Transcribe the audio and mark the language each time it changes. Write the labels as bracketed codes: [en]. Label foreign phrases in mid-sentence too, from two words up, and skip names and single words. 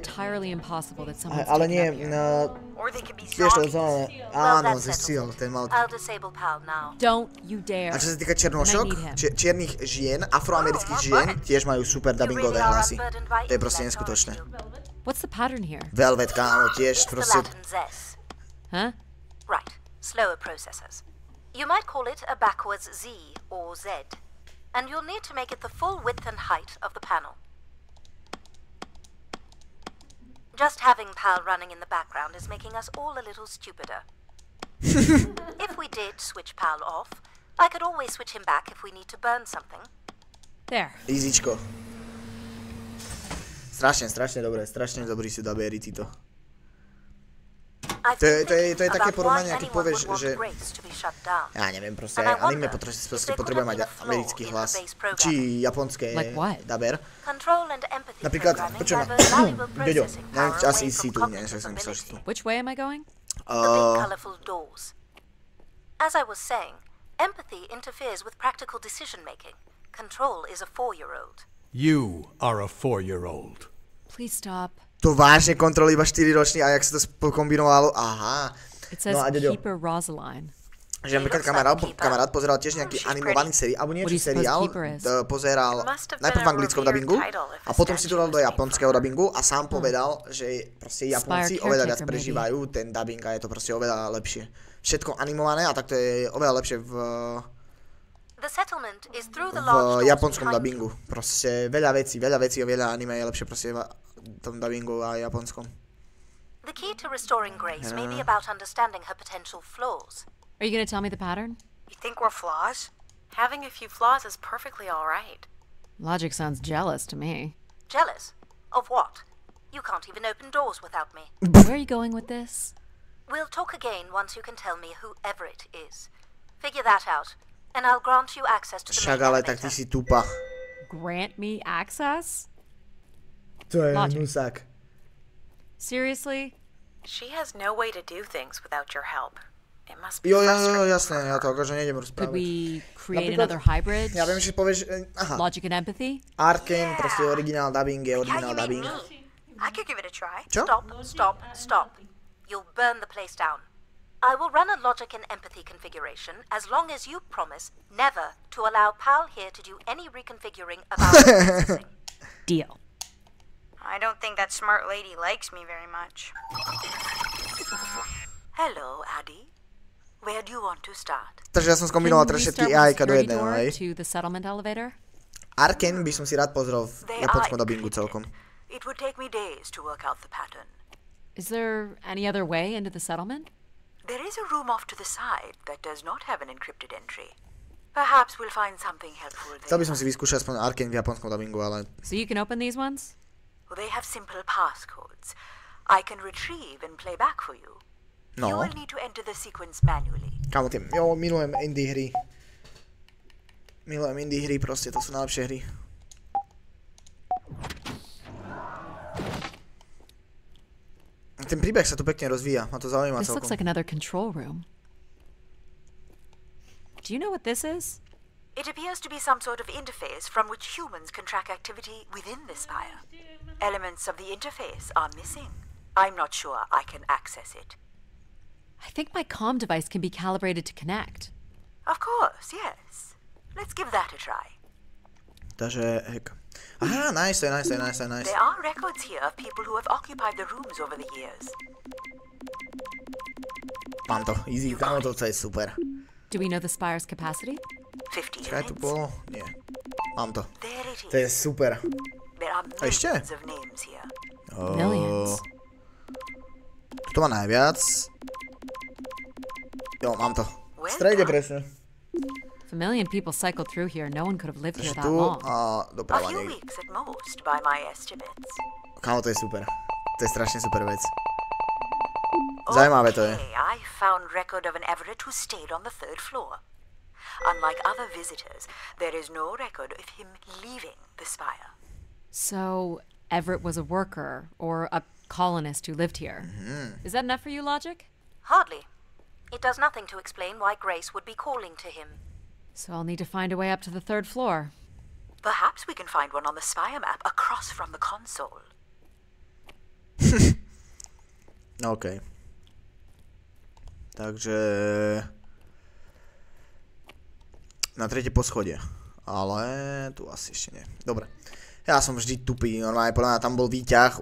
[sk] Ale nie, vieš to zelené, áno, ze Seal, ten mal. A čo sa týka černošok, čiernych žien, afroamerických žien, tiež majú super dubbingové hlasy. To je proste neskutočné. Velvet, kámo, tiež proste. Huh? [en] Right, slower processors. You might call it a backwards Z or Z, and you'll need to make it the full width and height of the panel. Just having PAL running in the background is making us all a little stupider. If we did switch PAL off, I could always switch him back if we need to burn something. There. [sk] Easyčko. Strašne dobrý sú dubbery títo. To je také porovnanie, keď povieš, že ja neviem, proste aj anime potrebuje mať americký hlas. Či japonské dubber. Napríklad, počujem ma, Joďo, neviem, asi si tu, neviem, som myslel, že tu. [en] Which way am I going? The big colorful doors. As I was saying, empathy interferes with practical decision making. Control is a 4-year-old. You are a 4-year-old. Please stop. [sk] To vážne kontrol iba 4-ročný a jak sa to pokombinovalo, aha. No a Joďo. Že napríklad kamarát pozeral tiež nejaký animovaný seriál, alebo niečo seriál, pozeral najprv v anglickom dubbingu a potom si to dal do japonského dubbingu a sám povedal, že proste Japonci oveľa viac prežívajú ten dubbing a je to proste oveľa lepšie. Všetko animované a tak to je oveľa lepšie v japonskom dubbingu. Proste veľa vecí a veľa anime je lepšie proste v tom dubbingu a japonskom. [en] The key to restoring Grace may be about understanding her potential flaws. Are you going to tell me the pattern? You think we're flaws? Having a few flaws is perfectly all right. Logic sounds jealous to me. Jealous? Of what? You can't even open doors without me. Where are you going with this? We'll talk again once you can tell me whoever it is. Figure that out, and I'll grant you access to the main elevator. [sk] Tak ty si tupa. [en] Grant me access? [sk] To je nusák. [en] Seriously? She has no way to do things without your help. It must be [sk] jasné, ja to akože nejdem rozprávať. [en] Could we create another hybrid? [sk] Ja viem, že povieš, aha. [en] Logic and empathy? [sk] Arkane, proste originál dubbing je originál dubbing. [en] I could give it a try. [sk] Čo? [en] Stop. You'll burn the place down. I will run a logic and empathy configuration as long as you promise never to allow PAL here to do any reconfiguring of our processing. Deal. I don't think that smart lady likes me very much. Hello, Addie. Where do you want to start? [sk] Takže ja som skombinoval teraz všetky AI-ka do jedného, hej? Arkane by som si rád pozrel v japonskom dubbingu celkom. [en] It would take me days to work out the pattern. Is there any other way into the settlement? There is a room off to the side that does not have an encrypted entry. Perhaps we'll find something helpful there. [sk] Chcel by som si vyskúšať aspoň Arkane v japonskom dubbingu, ale... [en] So you can open these ones? They have simple passcodes. I can retrieve and play back for you. No. You will need to enter the sequence manually. [sk] Kámo, milujem indie hry. Milujem indie hry, proste, to sú najlepšie hry. Ten príbeh sa tu pekne rozvíja, ma to zaujíma celkom. [en] This looks like another control room. Do you know what this is? It appears to be some sort of interface from which humans can track activity within the spire. Elements of the interface are missing. I'm not sure I can access it. I think my comm device can be calibrated to connect. Of course, yes. Let's give that a try. [sk] Takže, hek. Aha, nice. [en] There are records here of people who have occupied the rooms over the years. [sk] Mám to, easy, kámo, to je super. [en] Do we know the spire's capacity? 50 [sk] Čakaj, tu bolo? Nie. Mám to. [en] There it is. [sk] To je super. [en] There are millions of names here. Millions. [sk] To má najviac. Jo, mám to. V strede presne. [en] If a million people cycled through here, no one could have lived here that long. [sk] A doprava [en] few weeks at most, by my estimates. [sk] Kámo, to je super. To je strašne super vec. Zajímavé to je. [en] I found record of an Everett who stayed on the 3rd floor. Unlike other visitors, there is no record of him leaving the spire. So, Everett was a worker, or a colonist who lived here. Is that enough for you, Logic? Hardly. It does nothing to explain why Grace would be calling to him. So I'll need to find a way up to the 3rd floor. Perhaps we can find one on the spire map across from the console. OK. [sk] Takže... Na 3. poschodie. Ale tu asi ešte nie. Dobre. Ja som vždy tupý. Normálne podľa mňa tam bol výťah.